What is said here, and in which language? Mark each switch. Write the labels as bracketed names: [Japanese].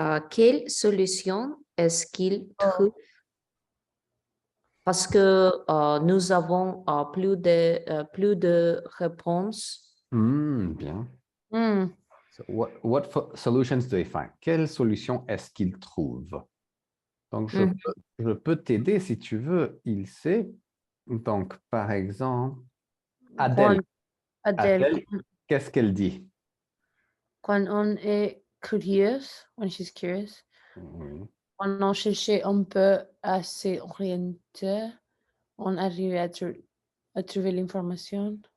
[French] Quelle solution est-ce qu'il trouve? Parce que nous avons plus de réponses. Bien. [English] So what solutions do they find? [French] Quelle solution est-ce qu'il trouve? Donc, je peux t'aider si tu veux. Il sait. Donc, par exemple, Adèle. Adèle, qu'est-ce qu'elle dit? Quand on est curieux, [English] when she's curious, [French] quand on cherche un peu à s'orienter, on arrive à trouver l'information.